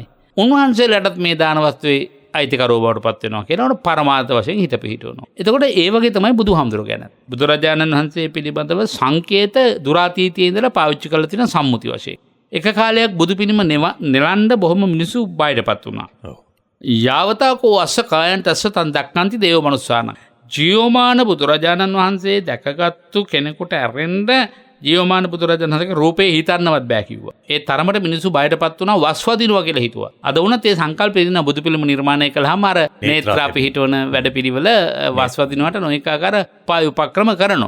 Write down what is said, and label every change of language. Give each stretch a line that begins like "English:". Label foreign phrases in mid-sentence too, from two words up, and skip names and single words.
Sinhala: උන්වහන්සේලාටත් මේ දාන වස්තුවේ අයිතිකරුවෝ බවට පත් වෙනවා කියනවනේ පරමාර්ථ වශයෙන් හිත පිහිටවනවා. එතකොට ඒ වගේ තමයි බුදුහාමුදුරුවෝ ගැන. බුදුරජාණන් වහන්සේ පිළිබඳව සංකේත දුරාතීතයේ ඉඳලා පාවිච්චි කරලා තියෙන සම්මුති වශයෙන්. එක කාලයක් බුදු පිළිම නෙලන්න බොහොම මිනිස්සු බයටපත් වුණා.
Pali: යාවතාකෝ අස්ස කායන්ට අස්ස තන් දක්කන්ති දේව මනුස්සාන.
Sinhala: ජීවමාන බුදුරජාණන් වහන්සේ දැකගත්තු කෙනෙකුට ඇරෙන්න ජීවමාන බුදුරජාණන් වහන්සේගේ රූපේ හිතන්නවත් බෑ කිව්වා. ඒ තරමට මිනිස්සු බයටපත් වුණා, වස්වදිනවා කියලා හිතුවා. අද වුණත් ඒ සංකල්පය දින බුදු පිළිම නිර්මාණය කළාම අර නේත්‍රා පිහිටවන වැඩපිළිවෙල වස්වදිනවට නොඑක ආකාර උපක්‍රම කරනවා.